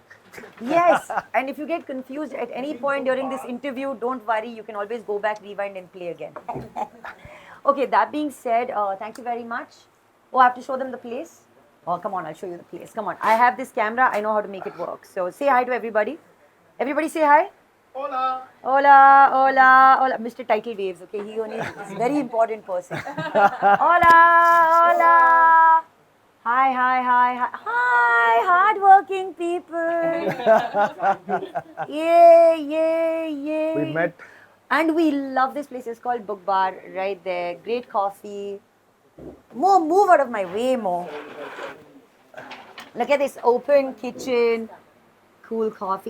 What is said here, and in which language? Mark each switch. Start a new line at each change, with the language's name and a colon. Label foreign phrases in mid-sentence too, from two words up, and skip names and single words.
English: Yes, and if you get confused at any point during this interview, don't worry, you can always go back, rewind, and play again. Okay, that being said, thank you very much. Oh, I have to show them the place? Oh, come on, I'll show you the place. Come on, I have this camera, I know how to make it work. So say hi to everybody. Everybody say hi. Hola.
Spanish: Hola, hola, hola.
English: Mr. Title Waves, okay? He only is a very important person.
Spanish: Hola, hola.
English: Hi, hi, hi, hi. Hi, hardworking people. Yay, yay, yay. We met. And we love this place. It's called Book Bar right there. Great coffee. More, move out of my way, more. Look at this open kitchen, cool coffee.